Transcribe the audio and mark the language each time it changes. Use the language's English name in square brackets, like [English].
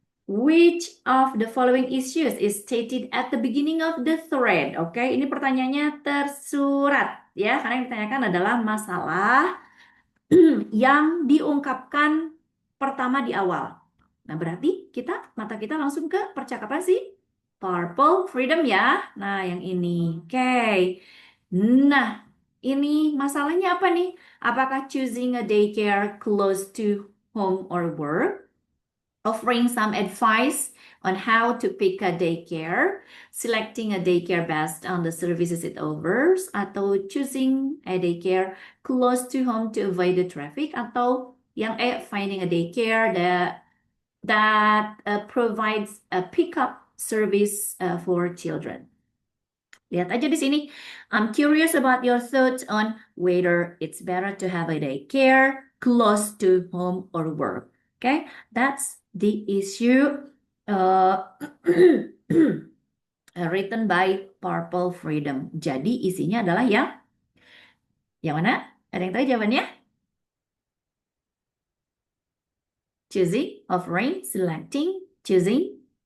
[English] Which of the following issues is stated at the beginning of the thread? [Indonesian] Oke, ini pertanyaannya tersurat ya, karena yang ditanyakan adalah masalah yang diungkapkan pertama di awal. Nah, berarti mata kita langsung ke percakapan si Purple Freedom ya. Nah, yang ini. Oke. Nah, ini masalahnya apa nih? Apakah [English] choosing a daycare close to home or work? Offering some advice on how to pick a daycare, selecting a daycare based on the services it offers, [Indonesian] atau [English] choosing a daycare close to home to avoid the traffic, atau yang finding a daycare that provides a pickup service for children. [Indonesian] Lihat aja di sini. [English] I'm curious about your thoughts on whether it's better to have a daycare close to home or work. Okay, that's the issue uh, written by Purple Freedom. [Indonesian] Jadi isinya adalah yang mana? Ada yang tahu jawabannya? [English] Choosing, offering, selecting, choosing.